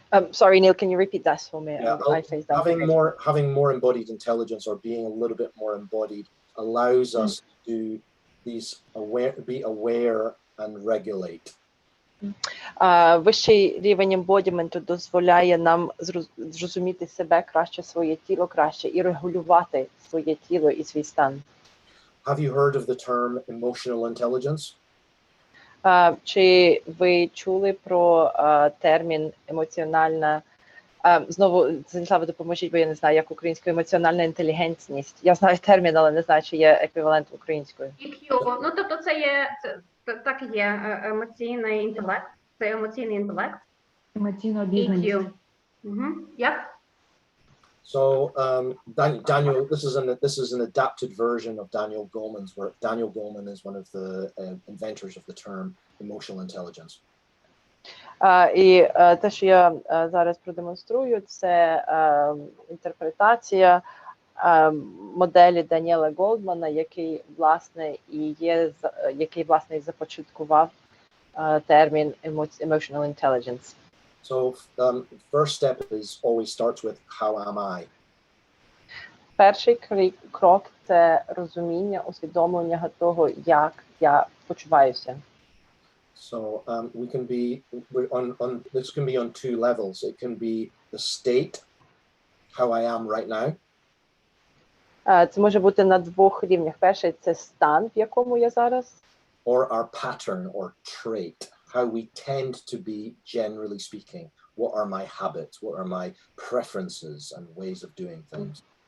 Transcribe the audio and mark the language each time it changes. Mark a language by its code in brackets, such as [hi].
[en] Sorry, Neil, can you repeat that for me? Yeah, having more embodied intelligence or being a little bit more embodied allows us to be aware and regulate. [uk] Вищий рівень ембодіменту дозволяє нам зрозуміти себе краще, своє тіло краще і регулювати своє тіло і свій стан. [en] Have you heard of the term emotional intelligence? [uk] Чи ви чули про термін емоціональна, знову, Станіславе, допоможіть, бо я не знаю, як українською, емоціональна інтелігентність. Я знаю термін, але не знаю, чи є еквівалент українською. EQ, ну тобто це є, так і є, емоційний інтелект, це емоційний інтелект. Емоційна обізнаність. EQ. Як? [en] So Daniel, this is an adapted version of Daniel Goleman's work. Daniel Goleman is one of the inventors of the term emotional intelligence. [uk] І те, що я зараз продемонструю, це інтерпретація моделі Даніела Голдмана, який власне і започаткував термін emotional intelligence. [en] So first step is always starts with how am I? [uk] Перший крок – це розуміння, усвідомлення того, як я почуваюся. [en] So we can be this can be on two levels. It can be the state, how I am right now. [uk] Це може бути на двох рівнях. Перший – це стан, в якому я зараз. [en] Or our pattern or trait, how we tend to be generally speaking. What are my habits? What are my preferences and ways of doing things?